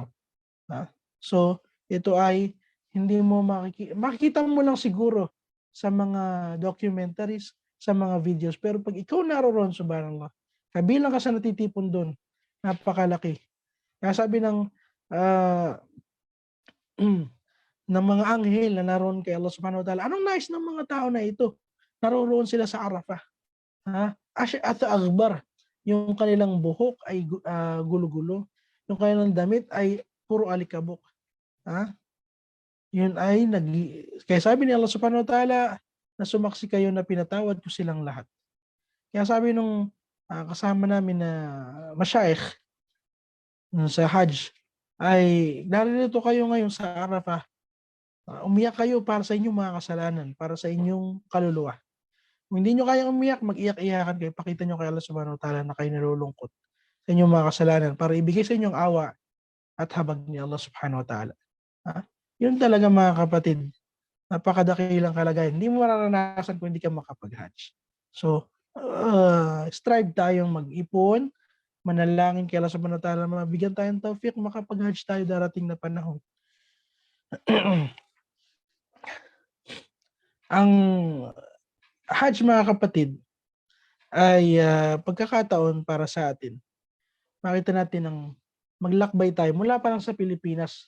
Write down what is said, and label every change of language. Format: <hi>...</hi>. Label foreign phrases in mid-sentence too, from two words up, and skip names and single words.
<tl>So, ito ay hindi mo makikita mo lang siguro sa mga documentaries, sa mga videos, pero pag ikaw naroon, subhanallah, kabilang ka sa natitipon doon, napakalaki. Kaya sabi ng ng mga anghel na naroon kay Allah</tl> <ar>سبحانه وتعالى,</ar> <tl>anong nais ng mga tao na ito? Naroon sila sa Arafah. At akbar, yung kanilang buhok ay gulo-gulo, yung kanilang damit ay puro alikabok. Yun ay kaya sabi ni Allah</tl> <ar>سبحانه وتعالى</ar> <tl>na sumaksi kayo na pinatawad ko silang lahat. Kaya sabi nung kasama namin na masyayikh sa Hajj, ay narito kayo ngayon sa Arafah, umiyak kayo para sa inyong mga kasalanan, para sa inyong kaluluwa. Kung hindi nyo kayang umiyak, mag-iyak-iyakan kayo, pakita nyo kay Allah</tl> <ar>سبحانه وتعالى</ar> <tl>na kayo nalulungkot sa inyong mga kasalanan para ibigay sa inyong awa at habag ni Allah</tl> <ar>سبحانه وتعالى.</ar> <tl>Yun talaga mga kapatid, napakadakilang kalagayan. Hindi mo mararanasan kung hindi ka makapag-Hajj. So, strive tayong mag-ipon, manalangin kay Allah</tl> <ar>سبحانه وتعالى,</ar> <tl>mabigyan tayong tawfiq, makapag-Hajj tayo darating na panahon. Ang Hajj mga kapatid ay pagkakataon para sa atin. Makita natin ang maglakbay tayo mula pa lang sa Pilipinas.</tl>